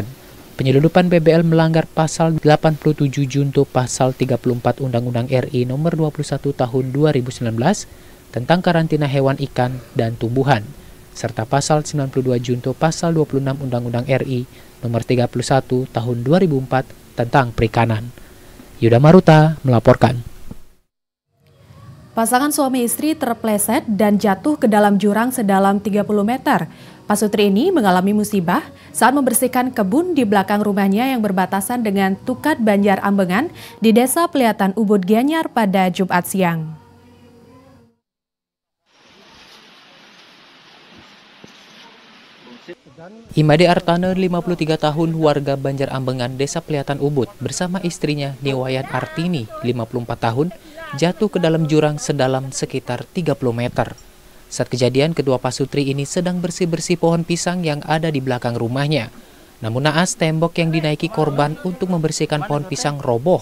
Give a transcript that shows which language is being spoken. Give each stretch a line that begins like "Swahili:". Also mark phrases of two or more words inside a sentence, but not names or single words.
Indonesian: Penyelundupan BBL melanggar pasal 87 junto pasal 34 Undang-Undang RI nomor 21 tahun 2019 tentang karantina hewan ikan dan tumbuhan, serta pasal 92 junto pasal 26 Undang-Undang RI nomor 31 tahun 2004 tentang perikanan. Yuda Maruta melaporkan. Pasangan suami istri terpleset dan jatuh ke dalam jurang sedalam 30 meter. Pasutri ini mengalami musibah saat membersihkan kebun di belakang rumahnya yang berbatasan dengan Tukat Banjar Ambengan di Desa Peliatan Ubud Gianyar pada Jumat siang. Imade Artane, 53 tahun, warga Banjar Ambengan, Desa Peliatan Ubud, bersama istrinya Niwayan Artini, 54 tahun, jatuh ke dalam jurang sedalam sekitar 30 meter. Saat kejadian, kedua pasutri ini sedang bersih-bersih pohon pisang yang ada di belakang rumahnya. Namun naas, tembok yang dinaiki korban untuk membersihkan pohon pisang roboh.